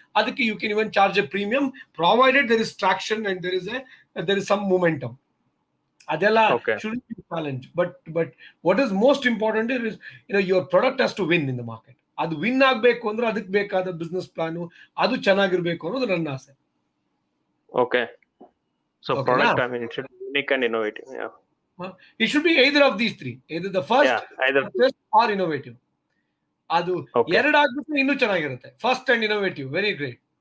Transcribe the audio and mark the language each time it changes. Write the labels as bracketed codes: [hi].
[kn] ಅದಕ್ಕೆ [en] You can even charge a premium provided there is traction and there is some momentum. [kn] ಅದೆಲ್ಲ [en] Should be challenge. But what is most important is, your product has to win in the market. [kn] ಅದು win ಆಗ್ಬೇಕು ಅಂದ್ರೆ ಅದಕ್ಕೆ ಬೇಕಾದ business plan ಅದು ಚೆನ್ನಾಗಿರ್ಬೇಕು ಅನ್ನೋದು ನನ್ನ ಆಸೆ. [en] Okay. So product, I mean, it should be unique and innovative. Yeah. It should be either of these three, either the first, best or innovative. [kn] ಅದು ಎರಡು ಆಗ್ಬಿಟ್ರೆ ಇನ್ನೂ ಚೆನ್ನಾಗಿರುತ್ತೆ. [en] First and innovative, very great.